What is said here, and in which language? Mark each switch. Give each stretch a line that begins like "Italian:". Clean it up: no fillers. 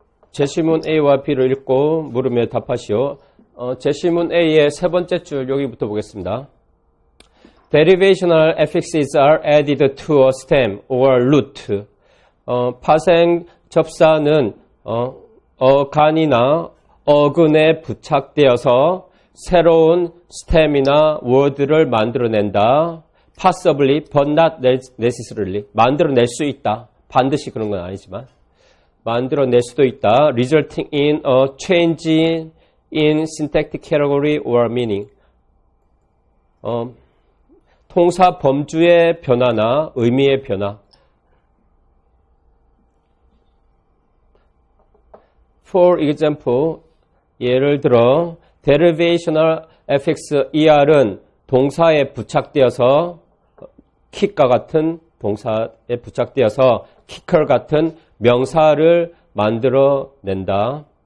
Korean: 제시문 A와 B를 읽고 물으며 답하시오. 제시문 A의 세 번째 줄 여기부터 보겠습니다.
English: Derivational affixes are added to a stem or root.
Korean: 파생 접사는 어간이나 어근에 부착되어서 새로운 스템이나 word를 만들어낸다.
English: Possibly, but not necessarily.
Korean: 만들어낼 수 있다. 반드시 그런 건 아니지만. 만들어낼 수도 있다.
English: Resulting in a change in syntactic category or meaning.
Korean: 통사 범주의 변화나 의미의 변화. For example, 예를 들어 derivational affix er은 동사에 부착되어서 kick과 같은 동사에 부착되어서 kicker 같은 명사를 만들어낸다.